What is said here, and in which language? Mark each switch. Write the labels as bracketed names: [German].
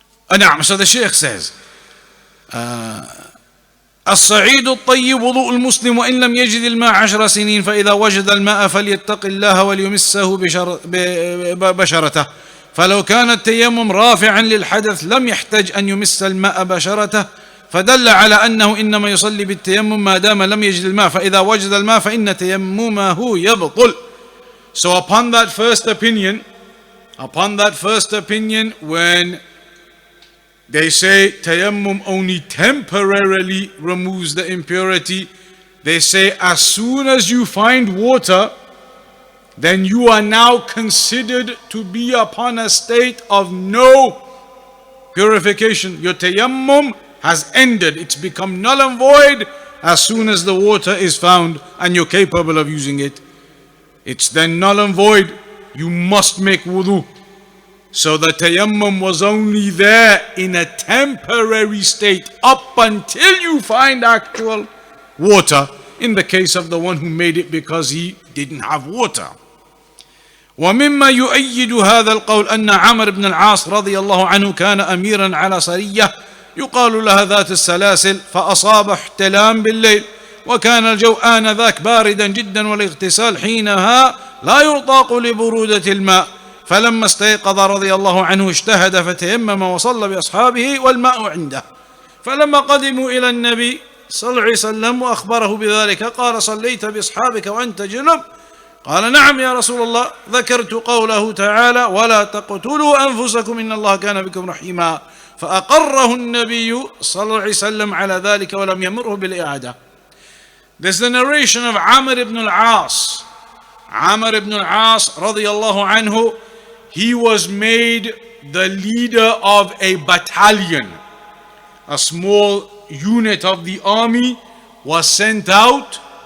[Arabic] نعم, [English] so the Shaykh says, [Arabic] الصعيد الطيب وضوء المسلم وإن لم يجد الماء 10 سنين فإذا وجد الماء فليتق الله وليمسه بشرته فلو كان التيمم رافعا للحدث لم يحتج أن يمس الماء بشرته فدل على أنه إنما يصلي بالتيمم ما دام لم يجد الماء فإذا وجد الماء فإن تيممه يبطل. [English] So upon that first opinion, when they say tayammum only temporarily removes the impurity, they say as soon as you find water, then you are now considered to be upon a state of no purification. Your tayammum has ended. It's become null and void as soon as the water is found and you're capable of using it. It's then null and void. You must make wudu. So the tayammum was only there in a temporary state up until you find actual water, in the case of the one who made it because he didn't have water. [Arabic] ومما يؤيد هذا القول أن عمرو بن العاص رضي الله عنه كان أميرا على سرية يقال لها ذات السلاسل فأصاب احتلام بالليل وكان الجو آنذاك باردا جدا والاغتسال حينها لا يطاق لبرودة الماء فلما استيقظ رضي الله عنه اجتهد فتيمم وصلى بأصحابه والماء عنده فلما قدموا إلى النبي صلى الله عليه وسلم وأخبره بذلك قال صليت بأصحابك وأنت جنب قال نعم يا رسول الله ذكرت قوله تعالى ولا تقتلوا أنفسكم إن الله كان بكم رحيما فأقره النبي صلى الله عليه وسلم على ذلك ولم يمره بالإعادة. [English] There's the narration of Amr ibn al-As. Amr ibn al-As radiyallahu anhu, he was made the leader of a battalion. A small unit of the army was sent out.